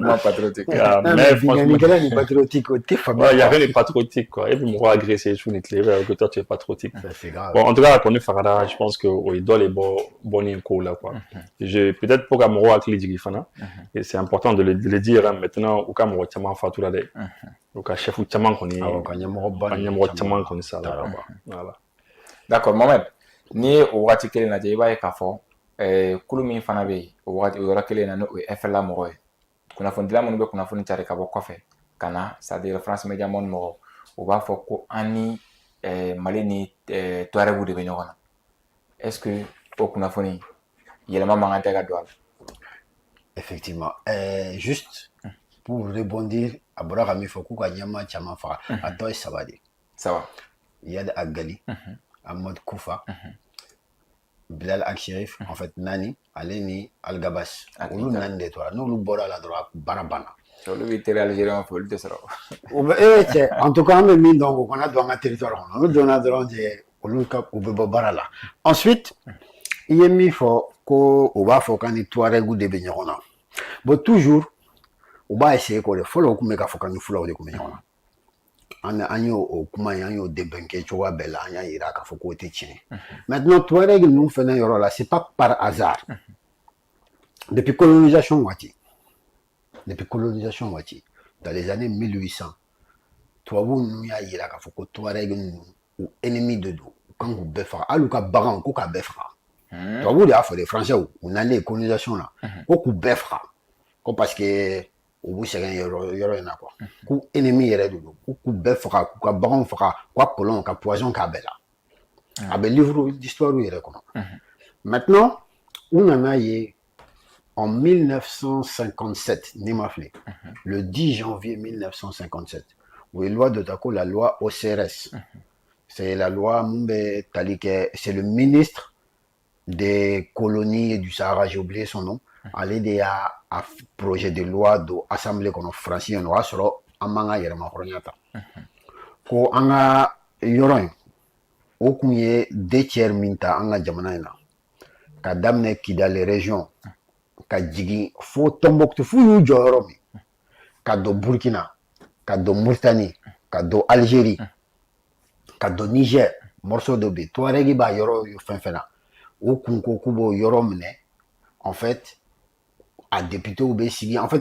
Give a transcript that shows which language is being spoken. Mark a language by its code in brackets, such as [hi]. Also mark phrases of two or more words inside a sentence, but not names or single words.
[fr] mouvement patriotique mais franchement [bm] ni patriotique o tɛ faamuya [fr] il y avait les patriotiques quoi et puis [bm] mɔgɔ agressé su ni tile bɛ [fr] que toi tu es patriotique c'est grave bon en tout cas [bm] kɔni fagara [fr] je pense que [bm] o ye dɔ de bɔ nin ko la [fr] quoi peut-être pour [bm] ka mɔgɔw hakili jigin fana [fr] et c'est important de le dire maintenant [bm] u ka mɔgɔ caman fatura dɛ u ka chef caman kɔni ka ɲɛmɔgɔ caman kɔni sala voilà d'accord Mohamed n'i ye o waati kelen lajɛ i b'a ye k'a fɔ kulu min fana bɛ yen o yɔrɔ kelen na n'o ye FLA mɔgɔ ye kunnafonidila minnu bɛ kunnafoni cari ka bɔ kɔfɛ ka na [fr] c'est à dire [bm] France Media Monde mɔgɔ u b'a fɔ ko an ni Mali ni Touareg de bɛ ɲɔgɔn na est-ce que o kunnafoni yɛlɛma man kan tɛ ka don a la [fr] effectivement juste pour rebondir [bm] a bɔra ka min fɔ k'u ka ɲɛmaa caman faga a tɔ ye saba de Yad Agali Ahmad Koufa Bilal Akcherif [fr] en fait [bm] Nani ale ni Algabas olu nani de tora n'olu bɔra la dɔrɔn baara banna olu bɛ teri Algérien fɛ olu tɛ sɔrɔ cɛ [fr] en tout cas [bm] an bɛ min dɔn o kana don an ka territoire kɔnɔ olu donna dɔrɔn olu u bɛ bɔ baara la ensuite i ye min fɔ ko u b'a fɔ k'an ni Touareg de bɛ ɲɔgɔn na [fr] bon toujours [bm] u b'a essayer k'o de fɔlɔ u tun bɛ k'a fɔ k'an ni Fulaw de tun bɛ ɲɔgɔn na an y'o kuma ye an y'o débunker cogoya bɛɛ la an y'a yira k'a fɔ k'o tɛ tiɲɛ maintenant Touareg ninnu fɛnɛ yɔrɔ la [fr] c'est pas par hasard depuis colonisation [bm] waati [fr] dans les années 1800 [bm] tubabu ninnu y'a yira k'a fɔ ko Touareg ninnu u ennemi de don u kan k'u bɛɛ faga hali u ka baganw ko k'a bɛɛ faga tubabu de y'a fɔ [fr] les français [bm] u nalen colonisation na ko k'u bɛɛ faga ko parce que u b'u sɛgɛn yɔrɔ in na quoi k'u ennemi yɛrɛ de don k'u bɛɛ faga k'u ka baganw faga k'u ka colon ka poison k'a bɛɛ la a bɛ [fr] livre d'histoire [bm] yɛrɛ kɔnɔ maintenant u nana ye en 1957 ni ma fili [fr] le 10 janvier 1957 [bm] u ye loi dɔ ta ko la loi OCRS [fr] c'est la loi [bm] mun bɛ tali kɛ [fr] c'est le ministre des colonies et du Sahara j'ai oublié son nom [bm] ale de y'a [fr] projet de loi [bm] do assemblée kɔnɔ France yen o y'a sɔrɔ an b'an ka yɛrɛmahɔrɔnya ta ko an ka yɔrɔ in o kun ye 2/3 min ta an ka jamana in na ka daminɛ Kidali région ka jigin fo Tombouctou f'u y'u jɔ yɔrɔ min ka don Burkina ka don Mauritanie ka don Algérie ka don Niger morceau dɔ bɛ yen Touareg b'a yɔrɔ fɛn fɛn na o kun ko k'u b'o yɔrɔ minɛ [fr] en fait [bm] a député bɛ sigi [fr] en fait